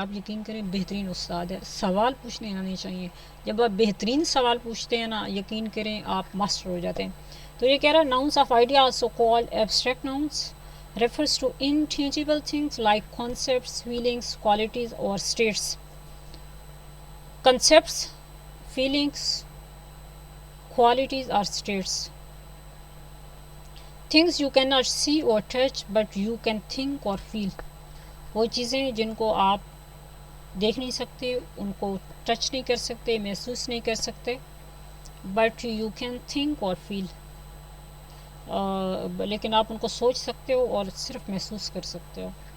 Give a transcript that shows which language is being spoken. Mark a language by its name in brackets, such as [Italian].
[Urdu] آپ یقین کریں بہترین استاد ہے، سوال پوچھنے آنے چاہیے. جب آپ بہترین سوال پوچھتے ہیں نا، یقین کریں آپ ماسٹر ہو جاتے ہیں. تو یہ کہہ رہا ہے [English] Nouns of idea also called abstract nouns refers to intangible things like concepts, feelings, qualities or states. Concepts, feelings, qualities or states. Things you cannot see or touch but you can think or feel. [Urdu] وہ چیزیں جن کو آپ دیکھ نہیں سکتے، ان کو touch نہیں کر سکتے، محسوس نہیں کر سکتے، [English] but you can think اور feel, [Urdu] لیکن آپ ان کو سوچ سکتے ہو اور صرف محسوس کر سکتے ہو.